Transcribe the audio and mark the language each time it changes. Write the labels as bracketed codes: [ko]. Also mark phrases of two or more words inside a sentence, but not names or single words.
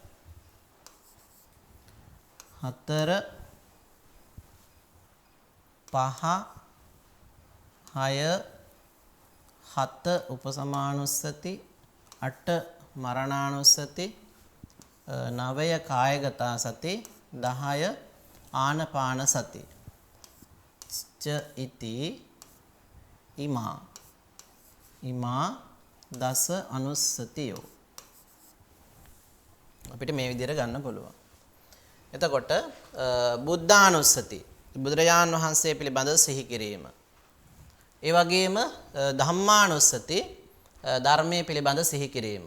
[pi] 4 5 6 7 උපසමානුස්සති 8 මරණානුස්සති 9 කායගතා සති 10 ආනපාන සති ච ඉති ඉමා දස අනුස්සතියෝ. [si] අපිට මේ විදිහට ගන්න පුළුවන්. එතකොට බුද්ධානුස්සති බුදුරජාණන් වහන්සේ පිළිබඳව සිහි කිරීම. ඒ වගේම ධම්මානුස්සති ධර්මයේ පිළිබඳ සිහි කිරීම.